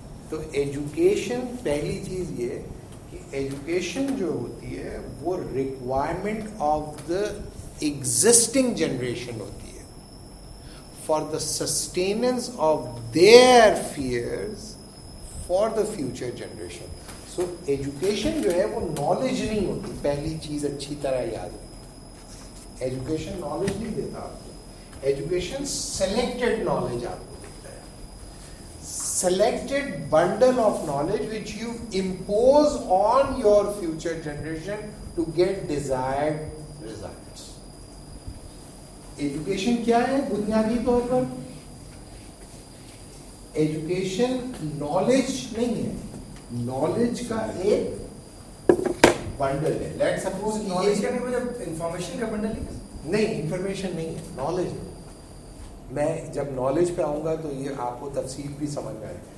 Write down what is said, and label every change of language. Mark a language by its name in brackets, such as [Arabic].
[Hindi] तो एजुकेशन, पहली चीज ये कि एजुकेशन जो होती है वो [English] Requirement of the existing generation होती है for the sustenance of their fears for the future generation. [Hindi] So education जो है वो नॉलेज नहीं होती, पहली चीज अच्छी तरह याद रखिए। एजुकेशन नॉलेज नहीं देता आपको, एजुकेशन सेलेक्टेड नॉलेज आपको देता है, [English] selected bundle of knowledge which you impose on your future generation to get desired results. [Hindi] Education क्या है बुनियादी तौर पर? एजुकेशन नॉलेज नहीं है, नॉलेज का एक बंडल है, [English] let suppose [Hindi] नॉलेज का नहीं, मतलब इंफॉर्मेशन का बंडल है। नहीं, इंफॉर्मेशन नहीं है, नॉलेज है। मैं जब नॉलेज पे आऊंगा तो ये आपको तफसील भी समझ में आए।